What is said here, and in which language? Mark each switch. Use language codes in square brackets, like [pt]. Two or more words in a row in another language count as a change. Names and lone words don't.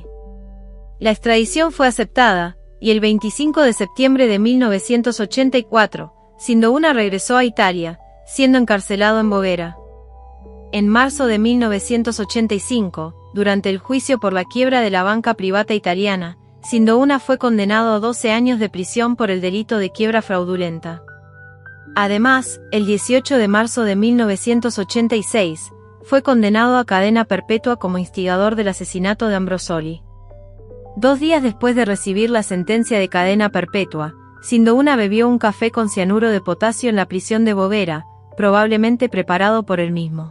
[es] La extradición fue aceptada, y el 25 de septiembre de 1984, Sindouna regresó a Italia, siendo encarcelado en Voghera. En marzo de 1985, durante el juicio por la quiebra de la banca privata italiana, Sindouna fue condenado a 12 años de prisión por el delito de quiebra fraudulenta. Además, el 18 de marzo de 1986, fue condenado a cadena perpetua como instigador del asesinato de Ambrosoli. 2 días después de recibir la sentencia de cadena perpetua, Sindouna bebió un café con cianuro de potasio en la prisión de Voghera, probablemente preparado por él mismo.